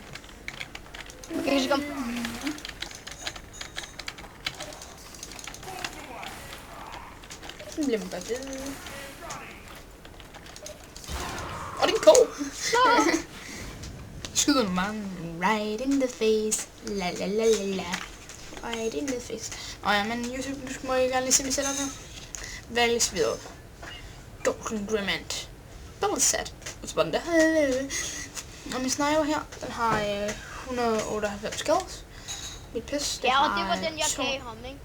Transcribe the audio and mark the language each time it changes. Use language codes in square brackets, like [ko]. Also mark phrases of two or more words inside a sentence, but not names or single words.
[da] Okay, så kom. Sådan bliver man bare ved. Og det er en ko. Skyder du mig [en] right in the face. La la la la la. Right in the face. [da] Ja, men YouTube, nu må jeg gerne lige se mig setup her. Vælges videre. Golden Grement. [en] Double set. [da] Og så var den der. Og min sniper her, den har 198 kills. Mit pis, det ja, og har det var den, jeg gav ham, ikke?